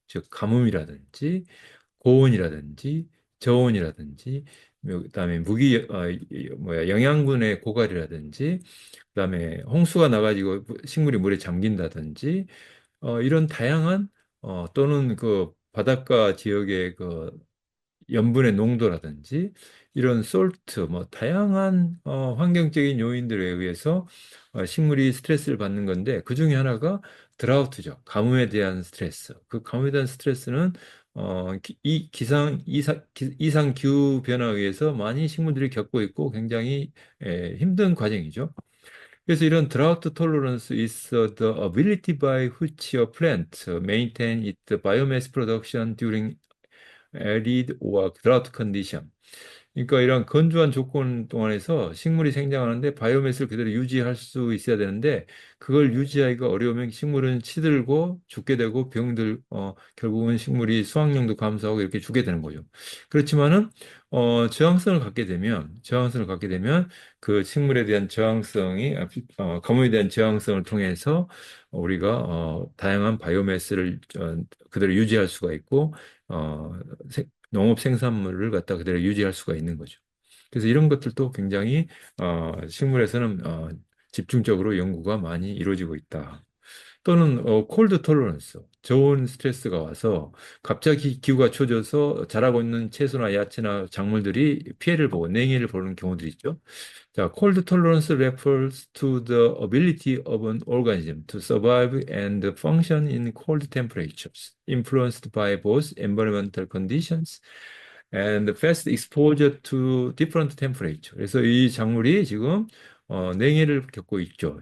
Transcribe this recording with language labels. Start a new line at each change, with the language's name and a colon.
Korean: 즉 가뭄이라든지 고온이라든지 저온이라든지 그다음에 영양분의 고갈이라든지 그다음에 홍수가 나가지고 식물이 물에 잠긴다든지 이런 다양한 또는 그 바닷가 지역의 그 염분의 농도라든지 이런 솔트 뭐 다양한 환경적인 요인들에 의해서 식물이 스트레스를 받는 건데 그 중에 하나가 드라우트죠. 가뭄에 대한 스트레스. 그 가뭄에 대한 스트레스는 이 이상 기후 변화에 의해서 많이 식물들이 겪고 있고 굉장히 힘든 과정이죠. 그래서 이런
English: drought tolerance is the ability by which a plant maintain its biomass production during arid or drought condition.
Korean: 그러니까 이런 건조한 조건 동안에서 식물이 생장하는데 바이오매스를 그대로 유지할 수 있어야 되는데 그걸 유지하기가 어려우면 식물은 시들고 죽게 되고 병들 결국은 식물이 수확량도 감소하고 이렇게 죽게 되는 거죠. 그렇지만은 저항성을 갖게 되면 그 식물에 대한 저항성이 가뭄에 대한 저항성을 통해서 우리가 다양한 바이오매스를 그대로 유지할 수가 있고 어, 농업 생산물을 갖다 그대로 유지할 수가 있는 거죠. 그래서 이런 것들도 굉장히 식물에서는 집중적으로 연구가 많이 이루어지고 있다. 또는 콜드 톨러런스, 저온 스트레스가 와서 갑자기 기후가 추워져서 자라고 있는 채소나 야채나 작물들이 피해를 보고 냉해를 보는 경우들이 있죠.
English: 자, cold tolerance refers to the ability of an organism to survive and function in cold temperatures, influenced by both environmental conditions and fast exposure to different temperature.
Korean: 그래서 이 작물이 지금 냉해를 겪고 있죠.